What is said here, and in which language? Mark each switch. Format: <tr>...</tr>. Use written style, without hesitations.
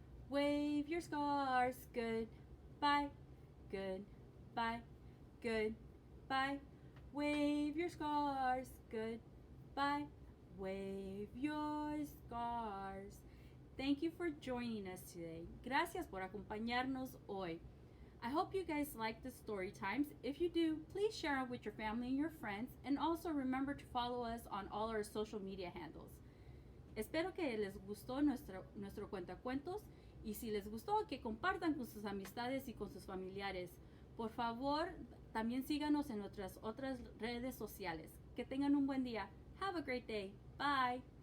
<en>Wave your scarves. Goodbye, goodbye, goodbye. Wave your scarves. Goodbye. Wave your scarves. Thank you for joining us today.</en> <es>Gracias por acompañarnos hoy.</es> <en>I hope you guys like the story times. If you do, please share them with your family and your friends, and also remember to follow us on all our social media handles.</en> <es>Espero que les gustó nuestro cuentacuentos, y si les gustó, que compartan con sus amistades y con sus familiares. Por favor, también síganos en nuestras otras redes sociales. Que tengan un buen día.</es> <en>Have a great day. Bye.</en>